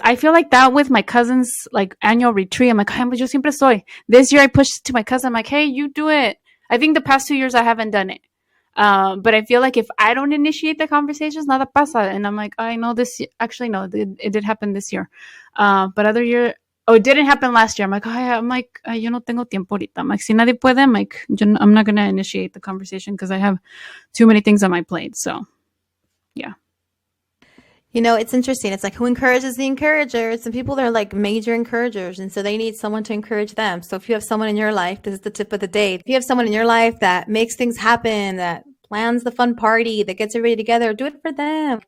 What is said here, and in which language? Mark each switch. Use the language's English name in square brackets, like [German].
[English] I feel like that with my cousin's like annual retreat. I'm like, [Spanish] ay, yo siempre soy. [English] This year I pushed it to my cousin. I'm like, hey, you do it. I think the past 2 years I haven't done it. But I feel like if I don't initiate the conversations, [Spanish] nada pasa. [English] And I'm like, I know this, actually, no, it did happen this year. But other year, it didn't happen last year. I'm like, [Spanish] yo no tengo tiempo ahorita. [English] I'm like, [Spanish] si nadie puede, [English] I'm like, I'm not going to initiate the conversation because I have too many things on my plate. So, yeah. You know, it's interesting. It's like, who encourages the encourager? Some people are like major encouragers, and so they need someone to encourage them. So if you have someone in your life, this is the tip of the day. If you have someone in your life that makes things happen, that plans the fun party, that gets everybody together, do it for them.